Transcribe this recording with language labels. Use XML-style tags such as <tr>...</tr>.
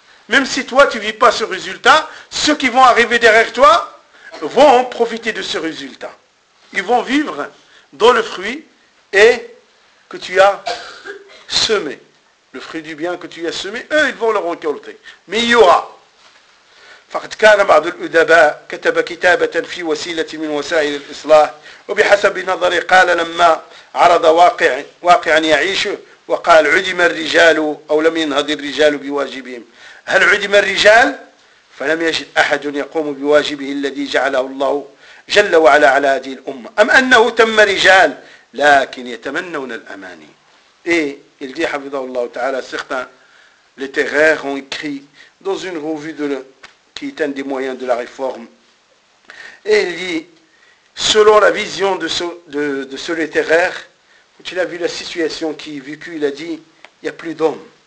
<fr>Même si toi, tu ne vis pas ce résultat, ceux qui vont arriver derrière toi vont en profiter de ce résultat. Ils vont vivre dans le fruit et que tu as semé. Le fruit du bien que tu as semé, eux, ils vont le récolter. Mais il y aura.</fr> <ar>فقد كان بعض الأدباء كتب كتابة في وسيلة من وسائل الإصلاح وبحسب نظري قال لما عرض واقعا يعيشه وقال عدم الرجال أو لم ينهض الرجال بواجبهم. هل عدم الرجال؟ فلم يجد أحد يقوم بواجبه الذي جعله الله جل وعلا على هذه الأمة. أم أنه تم رجال لكن يتمنون الأماني. إيه الذي حفظه الله تعالى</ar> <fr>certains littéraires ont écrit dans une revue de qui est un des moyens de la réforme. Et il dit, selon la vision de ce littéraire, quand il a vu la situation qui est vécue, il a dit, il n'y a plus d'hommes.</fr>